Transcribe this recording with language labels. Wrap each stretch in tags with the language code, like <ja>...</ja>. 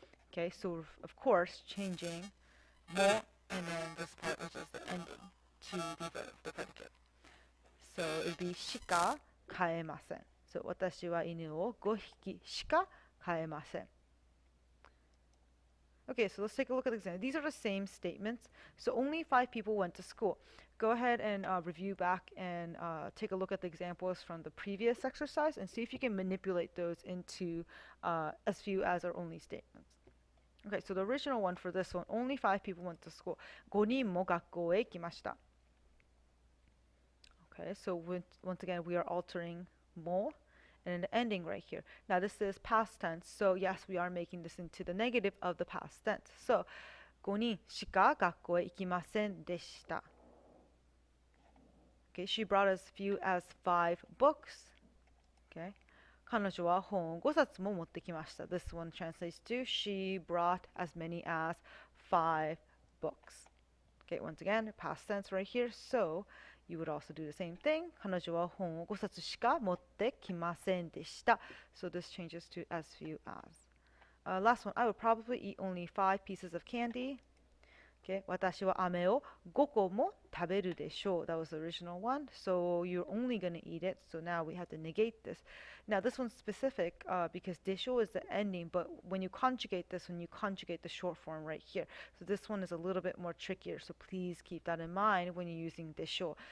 <en>Okay, so of course changing mo and then this part which is the ending to the verb, the predicate.</en> <ja>So it'd be しか飼えません.So 私は犬を5匹しか飼えません.</ja> <en>Okay, so let's take a look at the example. These are the same statements. So only 5 people went to school. Go ahead and review back and take a look at the examples from the previous exercise and see if you can manipulate those into as few as or only statements. Okay, so the original one for this one, only 5 people went to school.</en> <ja>5人も学校へ行きました.</ja> <en>Okay, so once again, we are altering mo and the ending right here. Now this is past tense, so yes, we are making this into the negative of the past tense.</en> <ja>So 5人しか学校へ行きませんでした.</ja> <en>Okay, she brought as few as 5 books. Okay.</en> <ja>彼女は本を5冊も持ってきました.</ja> <en>This one translates to she brought as many as 5 books. Okay, once again, past tense right here. So you would also do the same thing.</en> <ja>彼女は本を5冊しか持ってきませんでした.</ja> <en>So this changes to as few as. Last one, I would probably eat only 5 pieces of candy.</en> <ja>Okay, 私は飴を5個も食べるでしょう.</ja> <en>That was the original one. So you're only going to eat it. So now we have to negate this. Now this one's specific because でしょ is the ending, but when you conjugate this, when you conjugate the short form right here. So this one is a little bit more trickier. So please keep that in mind when you're using でしょ.</en>